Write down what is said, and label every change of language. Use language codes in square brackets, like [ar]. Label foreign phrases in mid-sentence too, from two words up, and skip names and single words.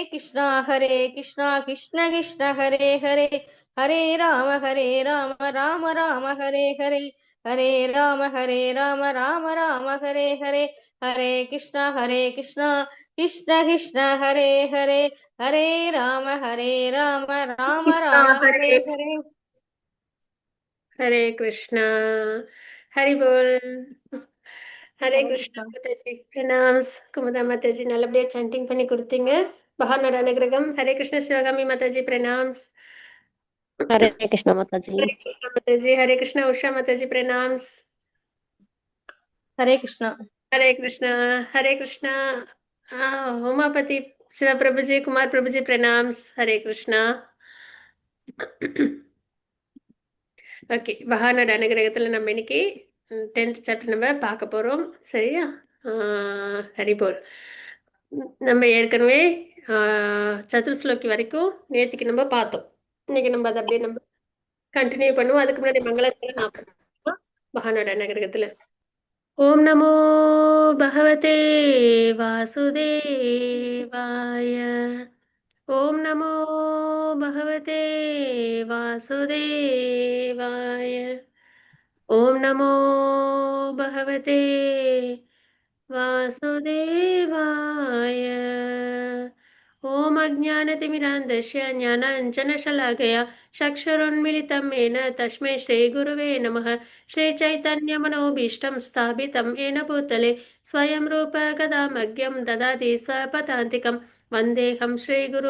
[hi] Krishna Krishna Krishna Hare Hare Hare Rama Rama Rama Hare Hare Hare Rama Rama Rama Hare Hare Hare Krishna Krishna Krishna Hare Hare Hare Rama Rama Rama Hare Hare हरे कृष्णा हरि बोल हरे Hare कृष्णा Krishna. माताजी प्रणाम्स कुमुदा माताजी [ta] நல்லபடியா சாண்டிங் பண்ணி கொடுத்தீங்க பகவானோட அனுகிரகம் ஹரே கிருஷ்ண சிவகாமி மாதாஜி பிரणाम्स [hi] हरे कृष्ण माता जी। हरे कृष्णा माताजी हरे कृष्णा उषा माताजी प्रणाम्स Hare Krishna. हरे कृष्णा हरे कृष्णा उमापति शिव प्रभु जी कुमार प्रभु जी प्रणाम्स हरे कृष्णा [ta] ஓகே பகவானோட அனுகிரகத்தில் நம்ம இன்னைக்கு 10th சாப்டர் நம்ம பார்க்க போகிறோம் சரியா ஹரிபோல் நம்ம ஏற்கனவே சதுர்ஸ்லோகி வரைக்கும் நேற்றுக்கு நம்ம பார்த்தோம் இன்னைக்கு நம்ம அதை அப்படியே நம்ம கண்டினியூ பண்ணுவோம் அதுக்கு முன்னாடி மங்களத்தில் நான் பகவானோட அனுகிரகத்தில் [sa] ओम् नमो भगवते वासुदेवाय ओम् नमो भगवते वासुदेवाय ओम् नमो भगवते वासुदेवाय ॐ अज्ञानतिमिरान्धस्य ज्ञानाञ्जनशलाकया चक्षुरुन्मिलितं येन तस्मै श्रीगुरुवे नमः श्रीचैतन्यमनोभीष्टं स्थापितं येन भूतले स्वयं रूप कदा मह्यं ददाति स्वपदान्तिकं वन्देऽहं श्रीगुरु